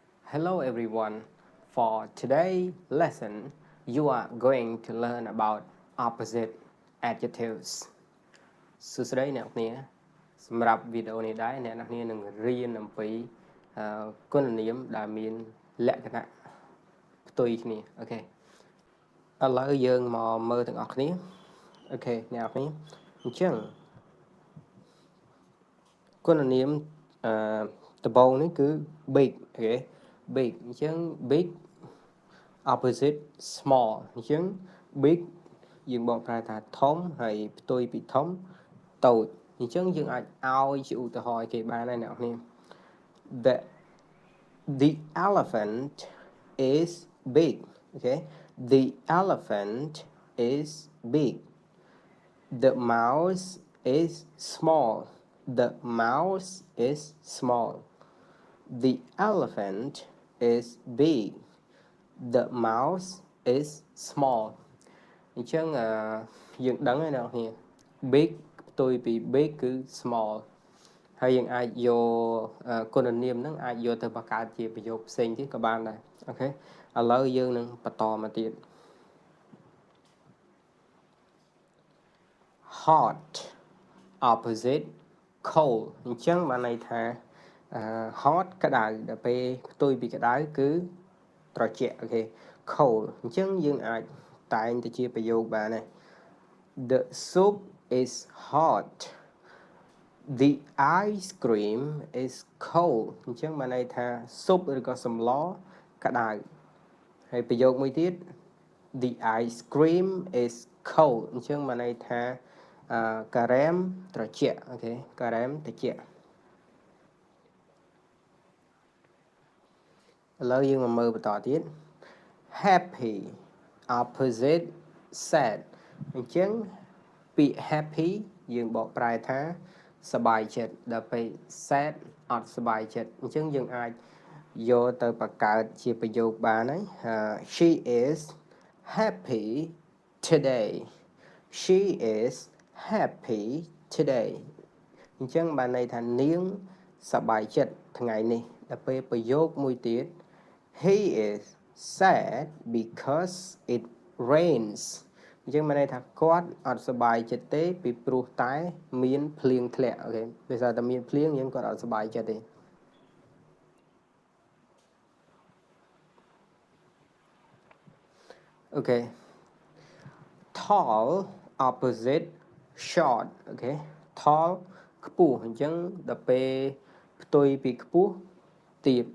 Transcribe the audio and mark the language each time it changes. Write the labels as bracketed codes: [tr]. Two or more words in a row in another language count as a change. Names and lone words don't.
[en] Hello everyone. For today's lesson, you are going to learn about opposite adjectives. [km] សួស្តីអ្នកនាងសម្រាប់វីដេអូនេះដែរអ្នកនាងនឹងរៀនអំពីគុណនាមដែលមានលក្ខណៈផ្ទុយគ្នាអូខេឥឡូវយើងមកមើលទាំងអស់គ្នាអូខេអ្នកនាងអញ្ចឹង គុណនាមដំបូងនេះគឺ big អូខេ big អញ្ចឹង [en] big opposite small [km] អញ្ចឹង big យើងបកប្រែថាធំហើយផ្ទុយពីធំតូចអញ្ចឹងយើងអាចឲ្យជាឧទាហរណ៍គេបានដែរអ្នកនាង [en] the elephant is big okay the elephant is big the mouse is small the mouse is small the elephant is big the mouse is small [km] អញ្ចឹងយើងដឹងហើយអ្នកនាង big ផ្ទុយពី big គឺ small ហើយយើងអាចយកគុណនាមហ្នឹងអាចយកទៅបង្កើតជាប្រយោគផ្សេងទៀតក៏បានដែរអូខេឥឡូវយើងនឹងបន្តមកទៀត [en] hot opposite cold [km] អញ្ចឹងបានន័យថា hot ក្តៅដល់ពេលផ្ទុយពីក្តៅគឺត្រជាក់អូ ខេ cold អញ្ចឹងយើងអាចតែងទៅជាប្រយោគបានដែរ [en] The soup is hot The ice cream is cold [km] អញ្ចឹងបានន័យថាស៊ុបឬក៏សម្លក្តៅហើយប្រយោគមួយទៀត [en] The ice cream is cold [km] អញ្ចឹងបានន័យថាការ៉េមត្រជាក់អូខេការ៉េមត្រជាក់ ឥឡូវយើងមកមើលបន្តទៀត [en] happy opposite sad [km] អញ្ចឹងពាក្យ happy យើងបកប្រែថាសប្បាយចិត្តដល់ពេល sad អត់សប្បាយចិត្តអញ្ចឹងយើងអាចយកទៅបង្កើតជាប្រយោគបានហើយ [en] she is happy today she is happy today [km] អញ្ចឹងបានន័យថានាងសប្បាយចិត្តថ្ងៃនេះដល់ពេលប្រយោគមួយទៀត [en] he is sad because it rains [km] អញ្ចឹងមានន័យថាគាត់អត់សប្បាយចិត្តទេពីព្រោះតែមានភ្លៀងធ្លាក់អូខេដោយសារតែមានភ្លៀងយើងគាត់អត់សប្បាយចិត្តទេ អូខេ [en] tall opposite short [km] អូខេ tall ខ្ពស់អញ្ចឹងដល់ពេលផ្ទុយពីខ្ពស់ទាប